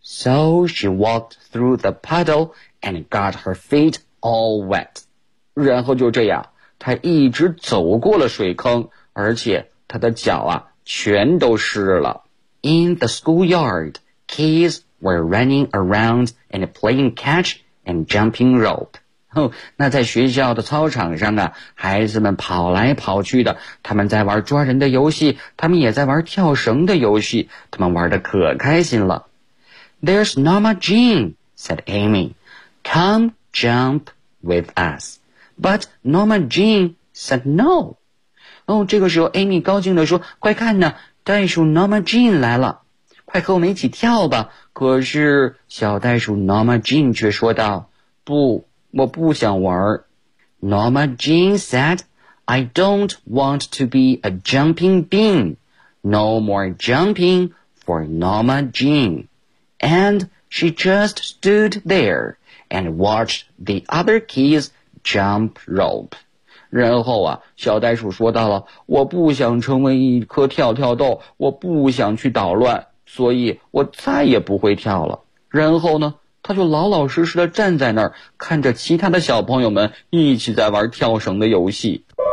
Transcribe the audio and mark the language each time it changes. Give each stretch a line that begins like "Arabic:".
English: So she walked through the puddle and got her feet all wet.
Chinese: 然后就这样，他一直走过了水坑，而且他的脚啊全都湿了。
English: In the schoolyard, kids were running around and playing catch and jumping rope.
Chinese: 那在学校的操场上啊，孩子们跑来跑去的，他们在玩抓人的游戏，他们也在玩跳绳的游戏，他们玩得可开心了。
English: There's Norma Jean, said Amy. Come jump with us. But Norma Jean said no.
Chinese: 这个时候 Amy 高兴地说，快看呢，袋鼠 Norma Jean 来了，快和我们一起跳吧。可是小袋鼠 Norma Jean 却说道，不，我不想玩。
English: Norma Jean said, I don't want to be a jumping bean. No more jumping for Norma Jean. And she just stood there and watched the other kids jump rope.
Chinese: 然后啊，小袋鼠说到了，我不想成为一颗跳跳豆，我不想去捣乱，所以我再也不会跳了。然后呢，他就老老实实地站在那儿，看着其他的小朋友们一起在玩跳绳的游戏。